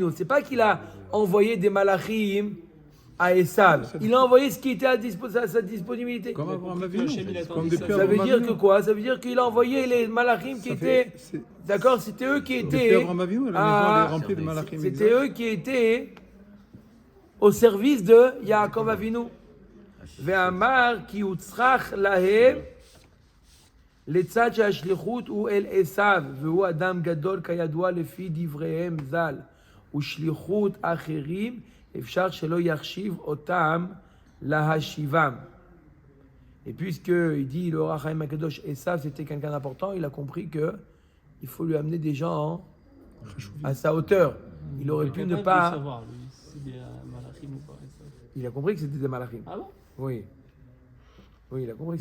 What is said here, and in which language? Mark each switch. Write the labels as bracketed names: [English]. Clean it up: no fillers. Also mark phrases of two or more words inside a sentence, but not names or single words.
[French] C'est pas qu'il a envoyé des malachim à Esav. Il a envoyé ce qui était à sa disponibilité. Comme Abraham compris que Avinu. Hachem, il attendait Comme ça. depuis Ça veut Abraham dire Avinu. que quoi? Ça veut dire qu'il a envoyé les malachim qui Ça fait- étaient, c'est- d'accord, c'était eux qui Depuis étaient. Abraham Avinu, la maison Ah, elle est remplie de malachim. C'était eux qui étaient au service de Yaakov Avinu. [Hebrew] ואמר כי הוצרך להם לצד שהשליחות הוא אל עשיו, והוא אדם גדול כידוע לפי דבריהם ז"ל, ושליחות אחרים אפשר שלא יחשיב אותם להשיבם. [French] Et puisque il dit le Ohr HaChaim HaKadosh, Esav c'était quelqu'un d'important, il a compris que il faut lui amener des gens à sa hauteur. Il aurait pu ne capable de pas. savoir, lui, si c'est des malachim ou pas. ça. Il a compris que c'était des malachim. Ah bon? Oui. Oui, il a compris que